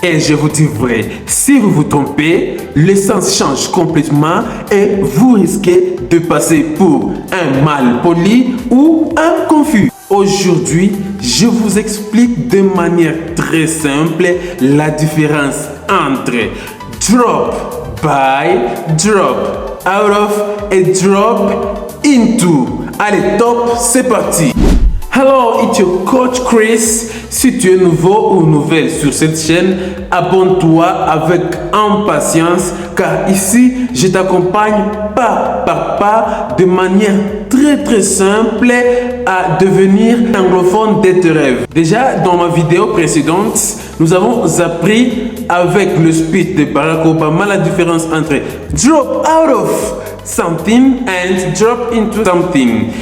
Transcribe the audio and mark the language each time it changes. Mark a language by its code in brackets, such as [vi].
[fr] Et je vous dis vrai, si vous vous trompez, le sens change complètement et vous risquez de passer pour un mal poli ou un confus. Aujourd'hui, je vous explique de manière très simple la différence entre drop by, drop out of et drop into. Allez, top, c'est parti. [en] Hello, it's your coach Chris. [fr] Si tu es nouveau ou nouvelle sur cette chaîne, abonne-toi avec impatience car ici, je t'accompagne pas par pas de manière très simple à devenir anglophone de tes rêves. Déjà, dans ma vidéo précédente, nous avons appris avec le speech de Barack Obama la différence entre [en] drop out of something and drop into something.